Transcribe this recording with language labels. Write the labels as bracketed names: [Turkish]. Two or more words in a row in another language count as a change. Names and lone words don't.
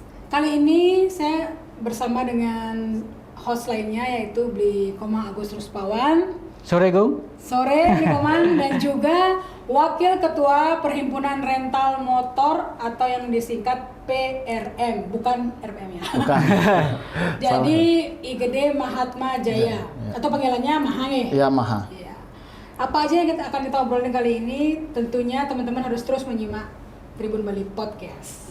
[Indonesian] Kali ini saya bersama dengan host lainnya yaitu Bli Komang Agus Ruspawan. Sore Gung. Sore Bli Komang dan juga Wakil Ketua Perhimpunan Rental Motor atau yang disingkat PRM, bukan RPM ya. Bukan. Jadi IGD Mahatma Jaya atau panggilannya Maha ya? Iya, Maha. Iya. Apa aja yang akan kita obrolin kali ini? Tentunya teman-teman harus terus menyimak Tribun Bali Podcast.